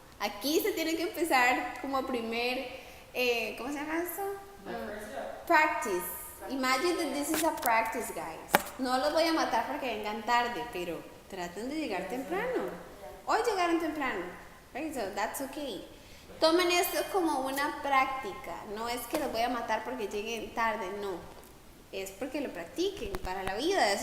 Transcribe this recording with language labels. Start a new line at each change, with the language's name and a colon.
Spanish: Aquí se tiene que empezar como primer, ¿cómo se llama eso?
English: Practice. Imagine that this is a practice, guys.
Spanish: No los voy a matar porque vengan tarde, pero traten de llegar temprano. Hoy llegaron temprano, right?
English: So that's okay.
Spanish: Tomen esto como una práctica. No es que los voy a matar porque lleguen tarde, no. Es porque lo practiquen para la vida.